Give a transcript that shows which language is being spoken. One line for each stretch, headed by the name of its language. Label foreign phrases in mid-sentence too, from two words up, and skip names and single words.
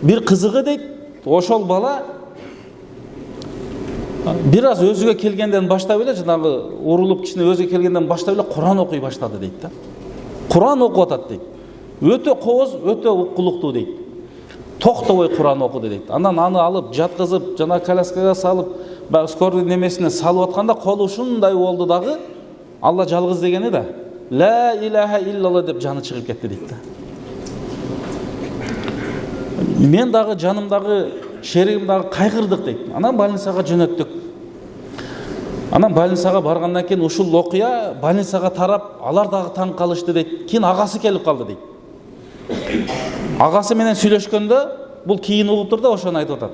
Kyrgyz: Бир кызыгы дейт, ошол бала бир аз өзүгө келгенден баштап эле, жанагы урулуп кичине өзүгө келгенден баштап эле Куран окуй баштады дейт да. Куран окуп атат дейт. Өтө кооз, өтө укулуктуу дейт. Токтобой Куран окуду дейт. Андан аны алып, жаткызып, жана коляскага салып, баягы скорый немесине салып атканда колу ушундай болду дагы, Алла жалгыз дегени да,
Arabic: لا إله إلا الله
Kyrgyz: деп жаны чыгып кетти дейт да. Мен дагы жанымдагы шеригим дагы кайгырдык дейт. Анан больницага жөнөттүк. Анан больницага баргандан кийин ушул окуя больницага тарап, алар дагы таң калышты дейт. Кийин агасы келип калды дейт. Агасы менен сүйлөшкөндө бул кийин угуптур да ошону айтып атат.